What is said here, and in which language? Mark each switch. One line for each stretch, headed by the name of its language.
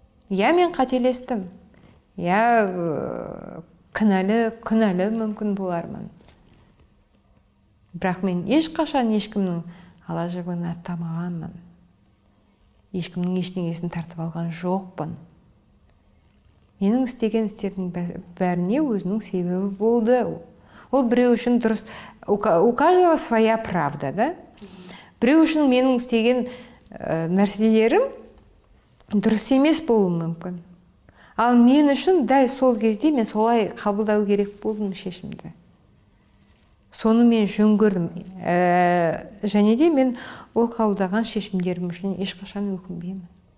Kazakh: Я, мен қателестім. Я, күнәлі мүмкін болармын. Бірақ мен ешқашан ешкімнің ала жібін аттамағанмын. Ешкімнің ештеңесін тартып алған жоқпын. Менің істеген істердің бәріне өзінің себебі болды. Ол біреу үшін дұрыс.
Russian: У каждого своя правда, да?
Kazakh: Біреу үшін менің істеген нәрселерім дұрыс емес болуы мүмкін. Ал мен үшін дәл сол кезде мен солай қабылдау керек болдым шешімді. Соны мен жөн көрдім. Және де мен ол қабылдаған шешімдерім үшін ешқашан өкінбеймін.